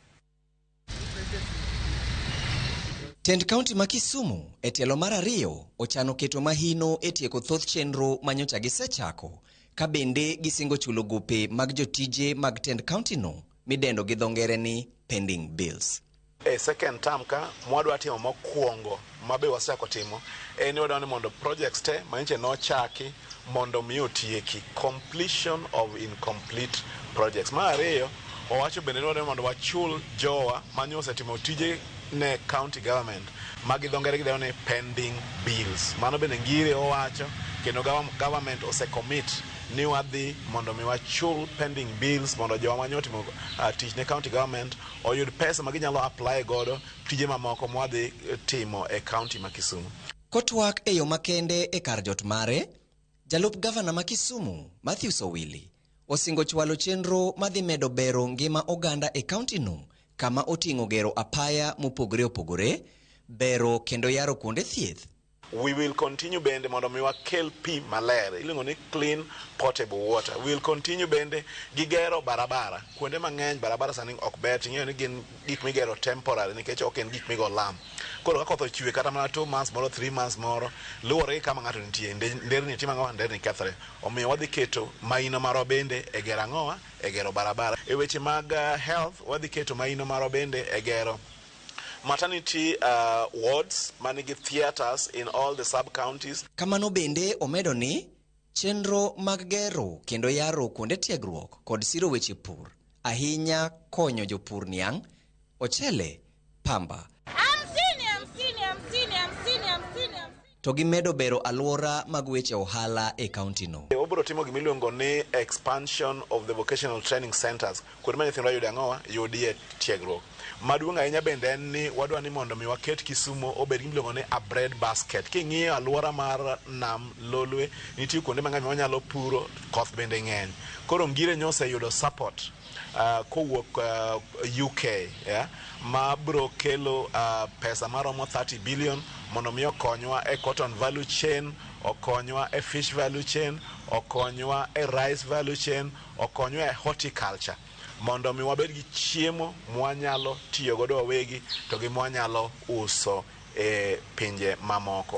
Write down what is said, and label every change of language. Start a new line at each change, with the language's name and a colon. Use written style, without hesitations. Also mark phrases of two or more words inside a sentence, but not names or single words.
Luo (Kenya and Tanzania): Tend kaunti ma Kisumu e tielo mar ariyo ochano keto mahino e tieko thoth chenro manyocha gisechako, ka bende gisingo chulo gope mag jotije mag tend kaunti no midendo gi dho ngere ni
English: pending bills.
Luo (Kenya and Tanzania): E
English: second term
Luo (Kenya and Tanzania): ka mwadwa timo mokwongo mabe wasechako timo en wadwa ni mondo projects te manyiche nochaki mondo mi otieki
English: completion of incomplete projects.
Luo (Kenya and Tanzania): Mar ariyo owacho bende ni wadwa mondo wachul jowa manyo osetimo tije ne
English: county government
Luo (Kenya and Tanzania): magi dho ngere gidendo ni
English: pending bills.
Luo (Kenya and Tanzania): Mano bende ngire owacho kendo government osecommit ni wadhi mondo mi wachul
English: pending bills
Luo (Kenya and Tanzania): mondo jowa manyo timo tich ne
English: county government
Luo (Kenya and Tanzania): oyud pesa maginyalo apply godo tije mamoko mwadhi timo e county ma Kisumu. Kotwak e yo makende e kar jot mare, jalup gavana ma Kisumu Matthews Owili osingo chwalo chenro madhi medo bero ngima oganda e county no, kama oting'o gero apaya mopogore opogore, bero kendo yaro kuonde thieth.
English: We will continue
Luo (Kenya and Tanzania): bende mondo mi wakel pi maler, iluongo ni
English: clean potable water. We will continue
Luo (Kenya and Tanzania): bende gigero barabara. Kuonde mang'eny barabara sani ok ber, ting'eyo ni gin gik migero temporary nikech ok en gik migo lam. Koro ka koth ochwe kata mana 2 months moro 3 months moro, luwore kama ng'ato nitie, nderni timo ang'owa, nderni kethre. Omiyo wadhi keto maino marwa bende e gero ang'owa, e gero barabara. E weche mag health wadhi keto maino marwa bende e gero
English: maternity wards,
Luo (Kenya and Tanzania): manigi
English: theaters in all the sub-counties.
Luo (Kenya and Tanzania): Kamano bende omedo ni chenro mag gero kendo yaro kuonde tiegruok kod siro weche pur, ahinya konyo jopur niang', ochele, pamba. To gimedo bero alwora mag weche ohala e kaunti no. Obro timo gimiluongo ni
English: expansion of the vocational training centers.
Luo (Kenya and Tanzania): Kuonde ma nyithindo yude ang'owa, yudie tiegruok. Maduong' ahinya bende en ni wadwa ni mondo mi waket Kisumu obed gimiluongo ni
English: a bread basket.
Luo (Kenya and Tanzania): King'iyo alwora mar nam Lolwe, nitie kuonde mang'eny wanyalo puro, koth bende ng'eny. Koro ngire nyose yudo support kowuok UK, yeah, ma bro kelo pesa maromo 30 billion mondo mi okonywa e
English: cotton value chain,
Luo (Kenya and Tanzania): okonywa e
English: fish value chain,
Luo (Kenya and Tanzania): okonywa e
English: rice value chain,
Luo (Kenya and Tanzania): okonywa e horticulture, mondo mi wabed gi chiemo mwanyalo tiyo godo wawegi to gi mwanyalo uso e pinje mamoko.